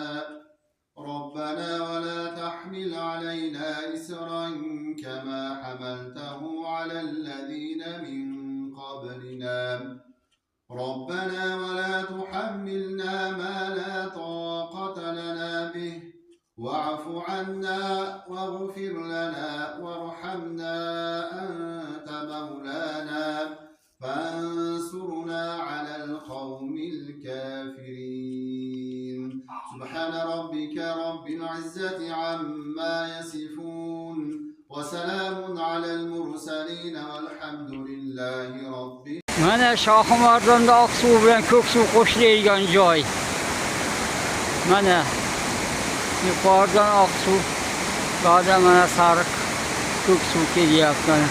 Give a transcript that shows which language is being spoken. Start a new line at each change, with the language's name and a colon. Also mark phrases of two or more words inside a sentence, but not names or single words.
Arabic: ربنا ولا تحمل علينا إسرا كما حملته على الذين من قبلنا ربنا ولا تحملنا ما لا طاقة لنا به واعف عنا واغفر لنا وارحمنا أنت مولانا فانصرنا على القوم الكافرين. سبحان ربك رب العزة عما يصفون وسلام على المرسلين والحمد لله رب
Uzbek: Mana Shohimardonda oq suv bilan ko'k suv qo'shiladigan joy. Mana yuqoridan oq suv, ba'da mana sariq ko'k suv kelyapti.